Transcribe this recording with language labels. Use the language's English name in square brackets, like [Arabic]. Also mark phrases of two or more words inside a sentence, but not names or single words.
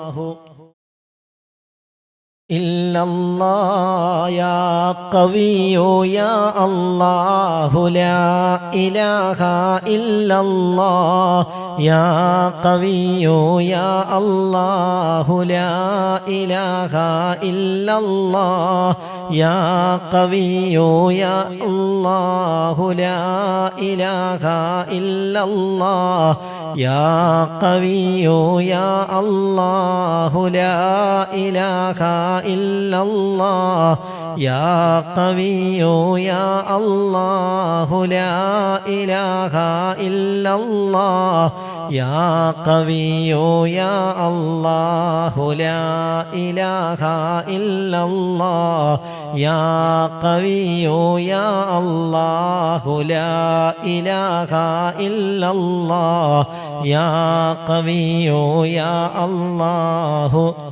[Arabic] إلا الله يا قوي يا الله لا إله إلا الله يا قوي يا الله لا إله إلا الله يا قوي يا الله لا إله إلا الله يا قوي يا الله لا إله إلا الله يا قوي يا الله لا إله إلا الله يا قوي يا الله لا إله إلا الله يا قوي يا الله لا إله إلا الله يا قوي يا الله